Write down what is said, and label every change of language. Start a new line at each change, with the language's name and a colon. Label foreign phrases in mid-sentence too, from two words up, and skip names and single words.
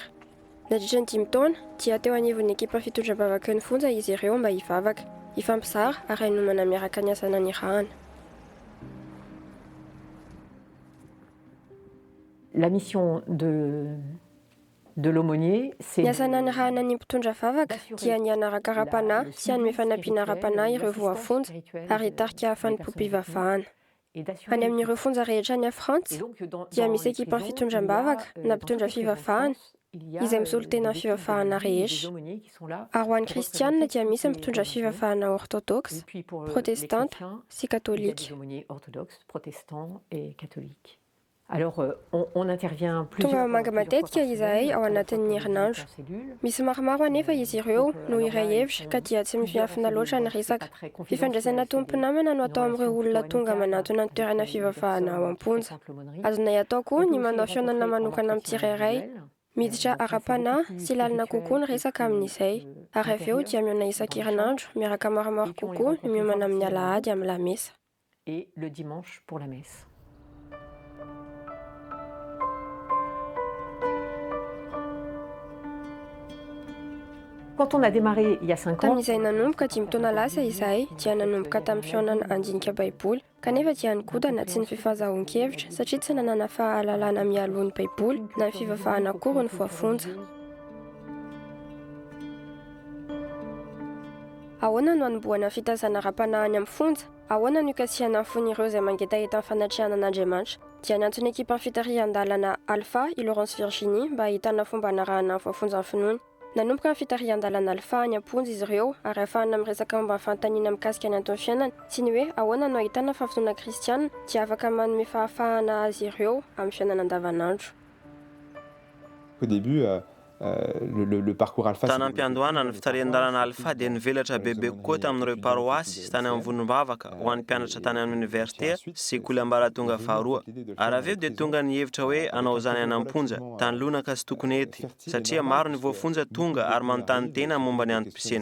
Malagasy: Nadritra ny 5 taona, dia teo anivon'ny ekipa fitondram-bavaka ny fonja izy ireo mba hivavaka, hifampizara ary hanomana miaraka ny asa nanirahana.
French: La mission de l'aumônier, c'est
Malagasy: Ny asa nanirahana ny mpitondra vavaka dia ny anaraka ara-panahy sy hanome fanampiana ara-panahy ireo voafonja ary hitarika hafan'ny mpivavahana. Any amin'ireo fonja rehetra any a Frantsa dia misy ekipa fitondram-bavaka na mpitondra fivavahana izay misolo tena fivavahana rehetra. Ary ho an'ny kristianina dia misy mpitondra fivavahana
French: orthodoxe, protestante
Malagasy: sy katolika.
French: Alors, on intervient plusieurs
Malagasy: Tonga manga matetika izahay ao anatin'ny herinandro. Misy maromaro anefa izy ireo no iray hevitra ka dia tsy miafina loatra ny resaka. Fifandraisana tompo-namana no atao amin'ireo olona tonga manatona ny toerana fivavahana ao am-ponja. Azonay atao koa ny manao fihaonana manokana amin'ny tsirairay, miditra ara-panahy sy lalina kokoa ny resaka amin'izay. Ary avy eo dia mihaona isan-kerinandro miaraka maromaro kokoa ny miomana amin'ny alahady amin'ny lamesa.
French: Et le dimanche pour la messe. Quand on a démarré il y a 5 ans,
Malagasy: Tamin'izay nanomboka 5 taona lasa izahay dia nanomboka tamin'ny fihaonana andinika baiboly, kanefa dia nikodana tsy ny fifazahoan-kevitra satria tsy nanana fahalalana mialoha ny baiboly na ny fivavahana akory ny voafonja. Ahoana no anomboana fitazana ara-panahy amin'ny fonja? Ahoana no ikasihana ny fon'ireo izay mangetaheta amin'ny fanatrehana an'Andriamanitra? Dia niantsona ekipa fitarihan-dalana Alpha i Laurence Virginie mba ahitana fomba hanarahana ny voafonja ny finoana. Nanomboka ny fitarihan-dalana Alpha any am-ponja izy ireo ary ahafahana miresaka momba ny fanontaniana mikasika ny antony fiainana sy ny hoe ahoana no ahitana fahafinoana kristianina dia afaka manome fahafahana azy ireo amin'ny fiainana andavanandro.
French: Au début, le parcours Alpha.
Malagasy: Tany am-piandohana ny fitarihan-dalana Alpha dia nivelatra bebe kokoa tamin'ireo paroasy sy tany amin'ny vonim-bavaka ho an'ny mpianatra tany amin'ny université sy sekoly ambaratonga faharoa. Ary avy eo dia tonga ny hevitra hoe hanao zany any am-ponja tany lonaka sy tokony ety satria maro ny voafonja tonga ary manontany tena momba ny antom-pisiany.